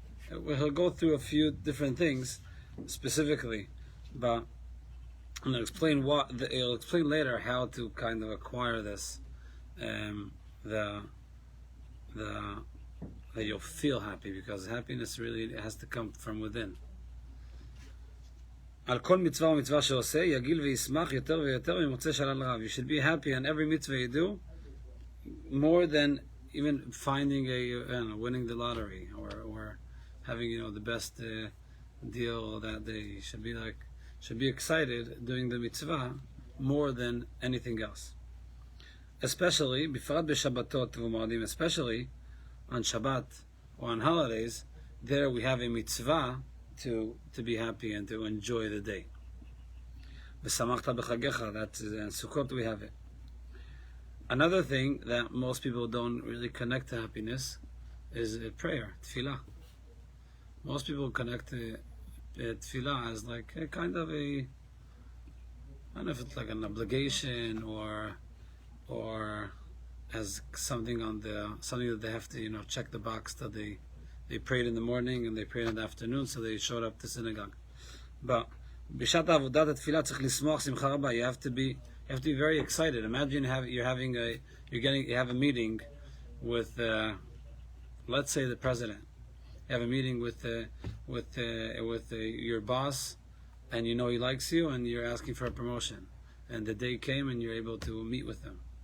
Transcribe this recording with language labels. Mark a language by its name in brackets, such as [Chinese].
[English] He'll go through a few different things specifically, but I'm going to explain he'll explain later how to kind of acquire this, that you'll feel happy, because happiness really has to come from within. [Hebrew] על כל מצווה ומצווה שעושה, יגיל וישמח יותר ויותר ממוצא שלל רב. [English] You should be happy on every mitzvah you do, more than even finding winning the lottery, or having the best deal that day. You should be excited doing the mitzvah more than anything else. Especially, [Hebrew] בפרט בשבתות ומועדים, [English] especially on Shabbat or on holidays, there we have a mitzvah to be happy and to enjoy the day. [Hebrew] ושמחת בחגיך, [English] that's in Sukkot we have it. Another thing that most people don't really connect to happiness is prayer, tefillah. Most people connect to tefillah as like a kind of I don't know if it's like an obligation or as something that they have to check the box that they prayed in the morning and they prayed in the afternoon, so they showed up to synagogue. But [Hebrew] בשעת עבודת התפילה צריך לשמוח שמחה רבה. [English] You have to be very excited. Imagine you have a meeting with let's say the president. You have a meeting with your boss, and he likes you, and you're asking for a promotion, and the day came and you're able to meet with them.